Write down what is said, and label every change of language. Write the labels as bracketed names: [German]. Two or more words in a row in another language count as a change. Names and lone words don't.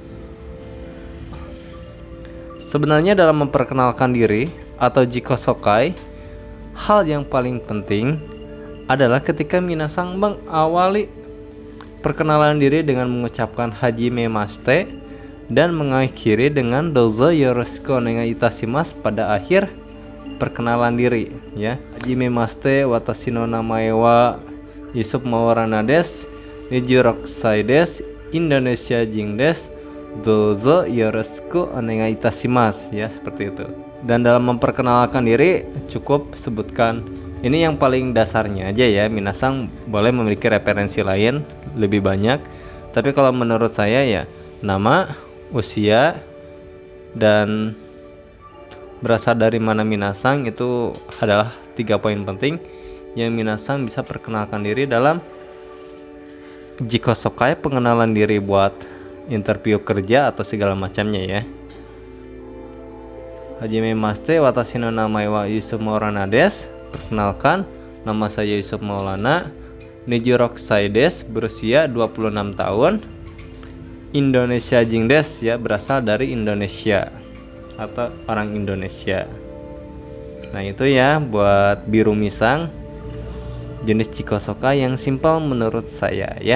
[Indonesian] Sebenarnya dalam memperkenalkan diri atau jikosokai, hal yang paling penting adalah ketika minasan mengawali perkenalan diri dengan mengucapkan hajimemashite dan mengakhiri dengan [Japanese] どうぞよろしくお願いいたします [Indonesian] pada akhir perkenalan diri ya. [Japanese] はじめまして、私の名前はYusuf Maulanaです、26歳です、インドネシア人です、どうぞよろしくお願いいたします [Indonesian] ya, seperti itu. Dan dalam memperkenalkan diri cukup sebutkan ini yang paling dasarnya aja ya. Minasan boleh memiliki referensi lain lebih banyak, tapi kalau menurut saya ya nama, usia, dan berasal dari mana minasan itu adalah 3 poin penting yang minasan bisa perkenalkan diri dalam jikosokai, pengenalan diri buat interview kerja atau segala macamnya ya. [Japanese] はじめまして、私の名前はYusuf Maulanaです. [Indonesian] Perkenalkan, nama saya Yusuf Maulana, [Japanese] 26歳です, [Indonesian] berusia 26 tahun. [Japanese] インドネシア人です [Indonesian] ya, berasal dari Indonesia atau orang Indonesia. Nah itu ya buat Birumi-san, jenis jikosokai yang simpel menurut saya ya.